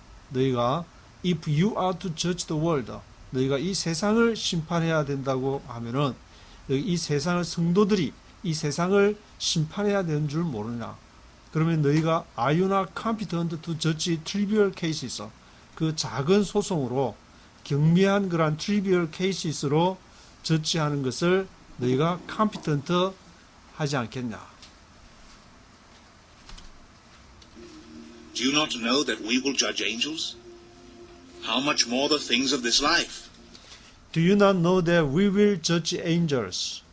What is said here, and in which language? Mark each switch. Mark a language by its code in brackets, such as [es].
[ko] 너희가 [en] if you are to judge the world, [ko] 너희가 이 세상을 심판해야 된다고 하면은 이 세상을 성도들이 이 세상을 심판해야 되는 줄 모르냐. 그러면 너희가 [en] are you not competent to judge trivial cases? [ko] 그 작은 소송으로 경미한 그러한 [en] trivial cases [ko] 로 저지하는 것을 너희가 competent 하지 않겠냐. [en] Do you not know that we will judge angels? How much more the things of this life? Do you not know that we will judge angels?